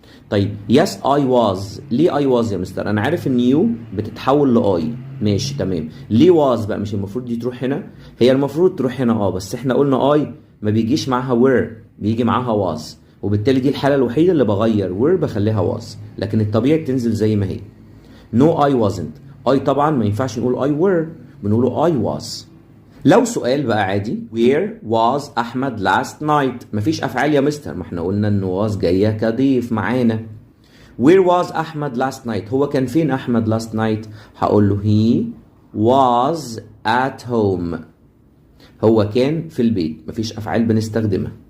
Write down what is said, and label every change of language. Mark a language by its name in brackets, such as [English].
[Arabic] طيب [English] yes I was، [Arabic] ليه I was يا مستر؟ انا عارف ان you بتتحول ل I، ماشي تمام، ليه was بقى؟ مش المفروض دي تروح هنا؟ هي المفروض تروح هنا بس احنا قلنا I ما بيجيش معاها were، بيجي معاها was، وبالتالي دي الحالة الوحيدة اللي بغير were بخليها was، لكن الطبيعي بتنزل زي ما هي. [English] no I wasn't، [Arabic] I طبعا ما ينفعش نقول [English] I were، [Arabic] بنقوله [English] I was. [Arabic] لو سؤال بقى عادي [English] where was Ahmed last night، [Arabic] مفيش أفعال يا مستر، ما احنا قلنا إن was جاية كضيف معانا. [English] where was Ahmed last night، [Arabic] هو كان فين أحمد last night؟ هقول له [English] he was at home، [Arabic] هو كان في البيت، مفيش أفعال بنستخدمها.